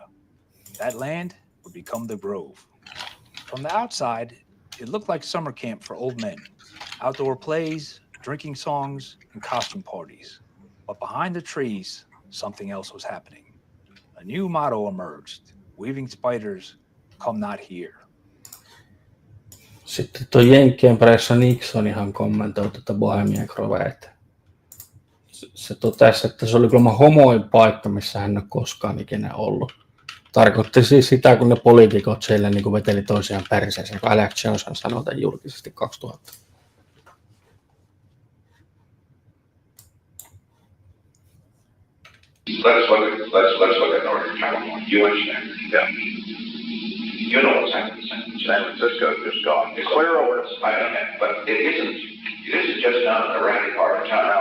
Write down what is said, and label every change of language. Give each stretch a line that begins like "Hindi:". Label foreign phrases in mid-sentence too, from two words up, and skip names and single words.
English: That land would become the Grove. From the outside, it looked like summer camp for old men. Outdoor plays, drinking songs, and costume parties. But behind the trees, something else was happening. A new motto emerged, weaving spiders, come not here.
Finnish: Sitten tuo Jenkkien pressa Nixonihan kommentoi tätä Bohemian Groveet. Se totesi, että se oli kyllä homoin paikka, missä hän ei ole koskaan ikinä ollut. Tarkoitti siis sitä, kun ne poliitikot siellä niin kuin veteli toisiaan perseeseen, kun Alex Johnson sanoi tämän julkisesti 2000.
English: Let's look at Northern California. You understand? Yeah. You know what's happening. San Francisco just gone. It's clear over. I understand, but it isn't just down in the randy part of town.